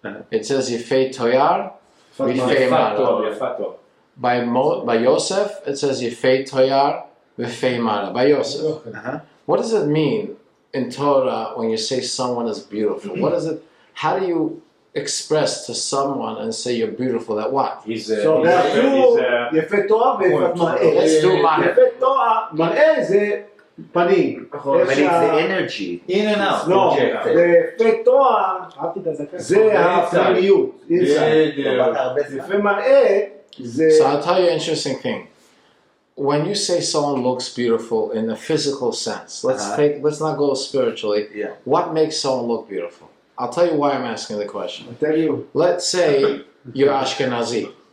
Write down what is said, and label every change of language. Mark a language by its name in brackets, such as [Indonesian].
[Hebrew] It says Yifei Toyar, Yifei Mara. [English] By Yosef, it says [Hebrew] Yifei Toyar, Yifei Mara. [English] By Yosef. What does it mean in Torah when you say someone is beautiful? What is it? How do you express to someone and say you're beautiful? That what? So that's [Hebrew] יפה תואר ויפת מראה. [English] Let's do mara. [Hebrew] יפה תואר, מראה זה פנים. [English] But it's the energy. In and out. [Hebrew] לא, ויפה תואר זה הפנימיות. יפה מראה זה... [English] So I'll tell you an interesting thing. When you say someone looks beautiful in a physical sense, let's not go spiritually. Yeah. What makes someone look beautiful? I'll tell you why I'm asking the question. I'll tell you. Let's say you're Ashkenazi.